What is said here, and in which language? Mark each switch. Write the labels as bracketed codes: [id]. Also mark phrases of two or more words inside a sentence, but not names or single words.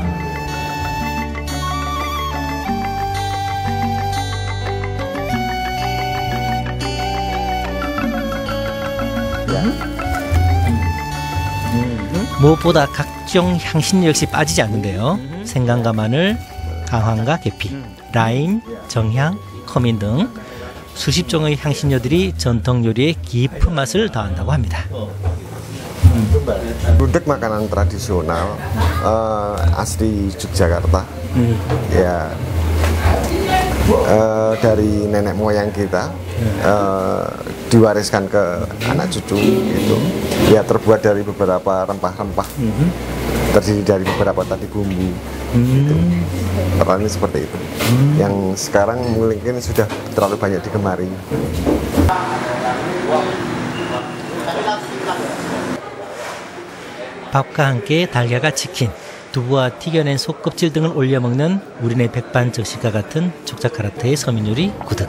[ko] 무엇보다 각종 향신료 역시 빠지지 않는데요. 생강과 마늘, 강황과 계피, 라임, 정향, 커민 등 수십 종의 향신료들이 전통 요리에 깊은 맛을 더한다고 합니다. [id] Gudeg makanan tradisional asli Yogyakarta. Ya dari nenek moyang kita diwariskan ke anak cucu gitu. Ya terbuat dari beberapa rempah-rempah. Terdiri dari beberapa tadi bumbu. Gitu. Perannya seperti itu. Yang sekarang mungkin sudah terlalu banyak digemari. [ko] 밥과 함께 달걀과 치킨, 두부와 튀겨낸 속껍질 등을 올려 먹는 우리네 백반정식과 같은 족자카르타의 서민요리 구득.